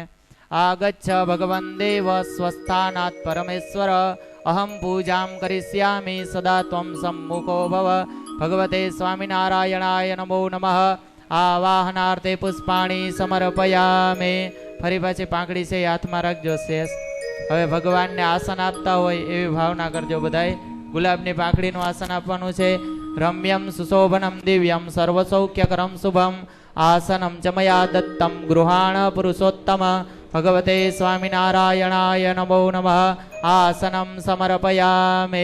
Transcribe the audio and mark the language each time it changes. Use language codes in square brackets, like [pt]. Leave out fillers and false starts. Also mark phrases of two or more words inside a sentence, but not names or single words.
[sa] आगच्छ भगवन् देव स्वस्थानात् परमेश्वर अहम पूजां करिष्यामि सदा त्वं सम्मुखो भव। भगवते स्वामिनारायणाय नमो नमः। आवाहनार्थे पुष्पाणि समर्पयामि। [gu] ફરી પાછી પાંખડી સે હાથ મેં રાખજો શેષ। હવે ભગવાન ને આસન આપતા હોય એવી ભાવના કરજો બધાએ। ગુલાબની પાંખડીનું આસન આપવાનું છે। [sa] रम्यं सुशोभनं दिव्यं सर्वसौख्यकरं शुभम आसनं च मया दत्तं गृहाण पुरुषोत्तम। भगवते स्वामिनारायणाय नमो नमः। आसनं समर्पयामि।